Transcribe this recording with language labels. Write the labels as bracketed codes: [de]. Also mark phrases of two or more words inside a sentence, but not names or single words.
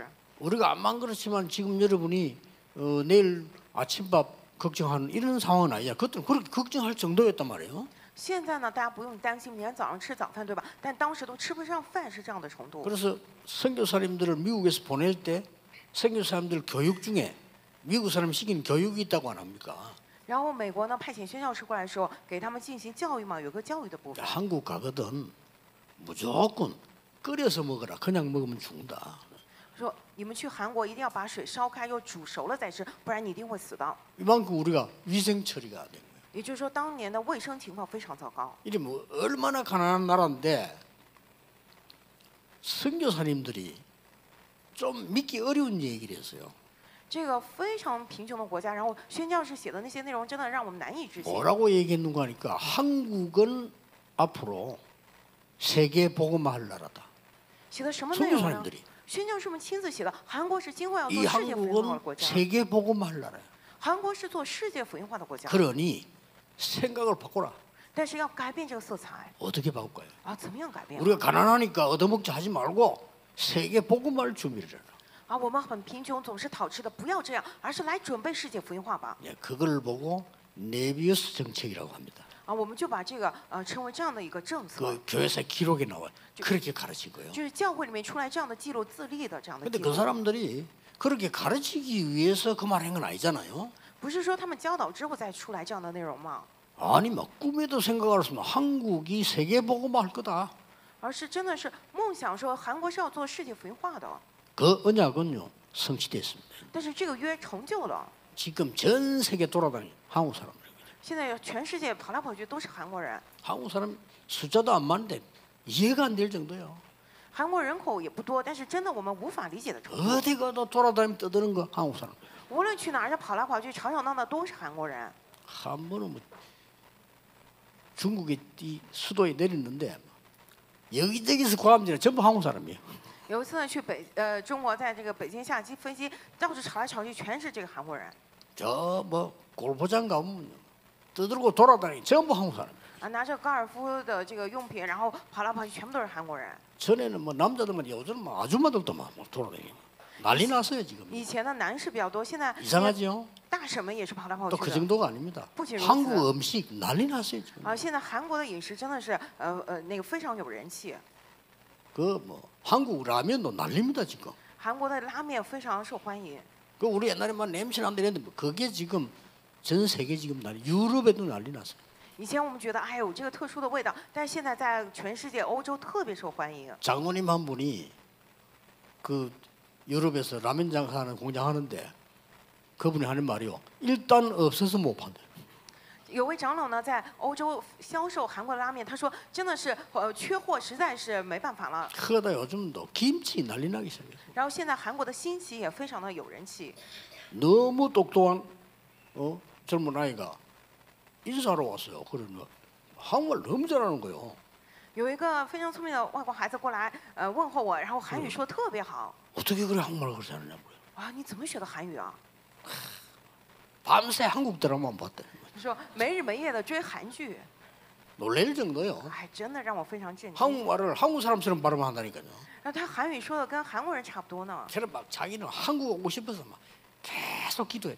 [ko] 우리가 암만 그렇지만 지금 여러분이 내일 아침밥 걱정하는 이런 상황은 아니야. 그때는 그렇게 걱정할 정도였단 말이에요. [zh] 现在呢，大家不用担心明天早上吃早饭，对吧？但当时都吃不上饭，是这样的程度。 [ko] 그래서 선교사님들을 미국에서 보낼 때 선교사님들 교육 중에 미국 사람 시킨 교육이 있다고 안 합니까? [zh] 然后美国呢派遣宣教士过来的时候，给他们进行教育嘛，有个教育的部分。 [ko] 한국 가거든 무조건 끓여서 먹어라. 그냥 먹으면 죽는다. [zh] 说你们去韩国一定要把水烧开，又煮熟了再吃，不然你一定会死的。 [ko] 이만큼 우리가 위생 처리가 된 거예요. [zh] 也就是说，当年的卫生情况非常糟糕。 [ko] 이게 뭐 얼마나 가난한 나라인데 선교사님들이 좀 믿기 어려운 얘기를 했어요. [zh] 这个非常贫穷的国家，然后宣教士写的那些内容，真的让我们难以置信。 [ko] 뭐라고 얘기했는가 하니까 한국은 앞으로 세계 복음화할 나라다. [zh] 写的什么内容呢？ [ko] 선교사님들이 [zh] 宣教士们亲自写的。韩国是今后要 [ko] 이 [zh] 做世界福音化的 [ko] 한국은 [zh] 国家， [ko] 세계 복음화할 나라야. [zh] 韩国是做世界福音化的国家。 [ko] 그러니 생각을 바꿔라. [zh] 但是要改变这个色彩 [ko] 어떻게 바꿀까요? [zh] 啊，怎么样改变？ [ko] 우리가 가난하니까 얻어먹자 하지 말고 세계 복음화를 준비를 해라. [zh] 啊，我们很贫穷，总是讨吃的，不要这样，而是来准备世界福音化吧。 [ko] 예, 그걸 보고 네비우스 정책이라고 합니다. [zh] 啊，我们就把这个称为这样的一个政策， [ko] 그 교회사 기록에 나와 그렇게 가르친 거예요. [zh] 就是教会里面出来这样的记录自立的这样的 [ko] 근데 [zh] 记 [ko] 그 [zh] 录， [ko] 사람들이 그렇게 가르치기 위해서 그 말한 건 아니잖아요. [zh] 不是说他们教导之后再出来这样的内容吗？ [ko] 아니 막 꿈에도 생각할 수 없는 한국이 세계 복음화할 거다. [zh] 而是真的是梦想说韩国是要做世界福音化的， [ko] 그 언약은요 성취됐습니다. [zh] 但是这个约成就了。 [ko] 지금 전 세계 돌아다니는 한국 사람들. [zh] 现在全世界跑来跑去都是韩国人， [ko] 한국 사람 숫자도 안 많은데 이해가 안 될 정도요. [zh] 韩国人口也不多，但是真的我们无法理解的程度。 [ko] 어디 가도 돌아다니면 떠드는 거 한국 사람. [zh] 无论去哪儿，跑来跑去、吵吵闹闹都是韩国人。 [ko] 한 번은 뭐 중국의 이 수도에 내렸는데 여기저기서 과감지는 전부 한국 사람이에요. [zh] 有一次呢，去中国，在这个北京下机飞机，到处吵来吵去，全是这个韩国人 [ko] 저 뭐 골프장 가면 떠들고 돌아다니 전부 한국 사람. [zh] 啊，拿着高尔夫的这个用品，然后跑来跑去，全部都是韩国人。 [ko] 전에는 뭐 남자들만 요즘 뭐 아줌마들도 막 돌아다니고 난리 났어요 지금. [zh] 以前的男士比较多，现在 [ko] 이상하죠? [zh] 大婶们也是跑来跑 [ko] 또 [zh] 去 [ko] 그 [zh] 的。 [ko] 정도가 아닙니다. 부지런히 한국 했어요. 음식 난리 났어요 지금. [zh] 啊，现在韩国的饮食真的是那个非常有人气， [ko] 그 뭐 한국 라면도 난립니다 지금. [zh] 韩国的拉面非常受欢迎。 [ko] 그 우리 옛날에 막 냄새 난다 했는데 뭐 그게 지금 전 세계 지금 난리. 유럽에도 난리 났어요. [zh] 以前我们觉得哎呦这个特殊的味道，但是现在在全世界欧洲特别受欢迎。 [ko] 장모님 한 분이 그 유럽에서 라면 장사하는 공장 하는데 그분이 하는 말이요. 일단 없어서 못 판대. [zh] 有位长老呢在欧洲销售韩国拉面，他说真的是缺货，实在是没办法了。 [ko] 그러다 요즘도 김치 난리 나기 시작했어요. [zh] 然后现在韩国的新奇也非常的有人气。 [ko] 너무 똑똑한 젊은 아이가 인사하러 왔어요. 그러면 한국말 너무 잘하는 거예요. [zh] 有一个非常聪明的外国孩子过来问候我，然后韩语说得特别好。 [ko] 어떻게 그래 한국말을 그렇게 잘하냐고요. [zh] 啊，你怎么学的韩语啊？ [ko] 밤새 한국 드라마만 봤대. [zh] 他说没日没夜的追韩剧， [ko] 놀랄 정도요. [zh] 哎，真的让我非常震惊。 [ko] 한국말을 한국 사람처럼 발음한다니까요. [zh] 然后他韩语说的跟韩国人差不多呢。 [ko] 걔는 막 자기는 한국 오고 싶어서 막 계속 기도했대.